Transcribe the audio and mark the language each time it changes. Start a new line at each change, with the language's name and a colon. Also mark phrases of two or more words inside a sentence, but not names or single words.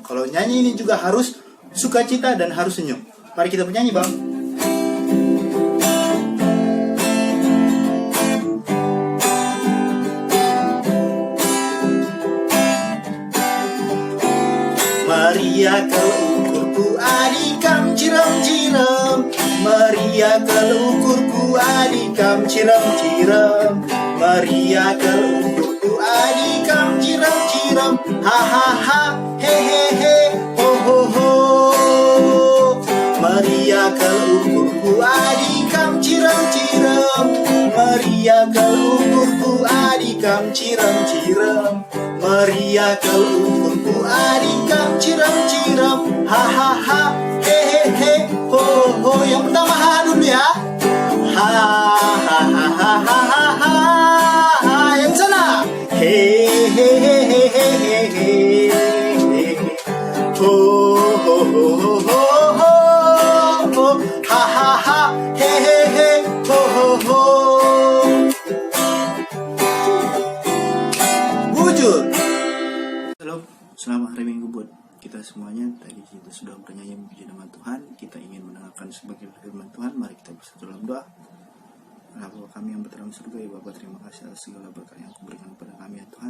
Indonesian: Kalau nyanyi ini juga harus sukacita dan harus senyum. Mari kita bernyanyi, Bang.
Batak Karo: Meriah kalau ukurku adikam cirem-cirem, meriah kalau ukurku adikam cirem-cirem, meriah kalau ukurku adikam cirem-cirem, ha ha ha, he he he, ho ho ho. Meriah kalau ukurku adikam cirem-cirem, meriah kalau ukurku adikam cirem-cirem, meriah kalau ukurku adikam cirem-cirem, ha ha ha, he he he, ho ho.
Indonesian: Yang pertama ha dulu ya, ha ha ha ha ha ha ha. Yang sana, he he he he he he he, ho ho ho ho ho ho, ha ha ha, he he he, ho ho ho.
Batak Karo: Bujur.
Indonesian: Halo, selamat hari Minggu buat kita semuanya. Tadi kita sudah bernyanyi memuji nama Tuhan. Kita ingin mendengarkan sebagian firman Tuhan. Mari kita bersatu dalam doa. Bapa kami yang berada dalam surga, ya Bapa, terima kasih atas segala berkat yang Kau berikan kepada kami ya Tuhan.